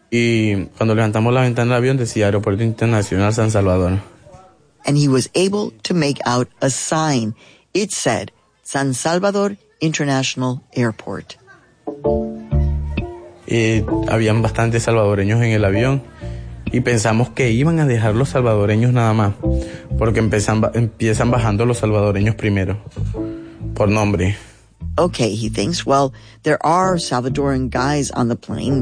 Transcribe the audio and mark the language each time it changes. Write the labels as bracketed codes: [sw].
[es] Y cuando levantamos la ventana del avión decía Aeropuerto Internacional San Salvador. [en] And he was able to make out a sign. It said San Salvador International Airport. [es] Habían bastantes salvadoreños en el avión y pensamos que iban a dejar los salvadoreños nada más porque empiezan bajando los salvadoreños primero por nombre. [en] Okay, he thinks, well, there are Salvadoran guys on the plane.